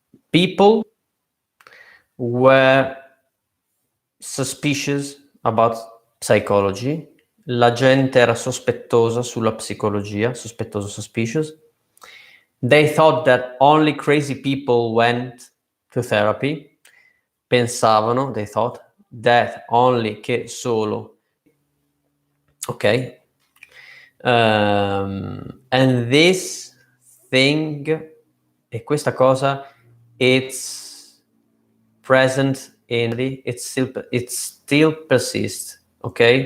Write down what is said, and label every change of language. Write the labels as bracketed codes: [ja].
[en] People were suspicious about psychology. [it] La gente era sospettosa sulla psicologia, sospettoso, suspicious. [en] They thought that only crazy people went to therapy. [it] Pensavano, [en] they thought, that only, [it] che solo. [en] Ok. And this thing, [it] e questa cosa, [en] it's present it still persists, ok?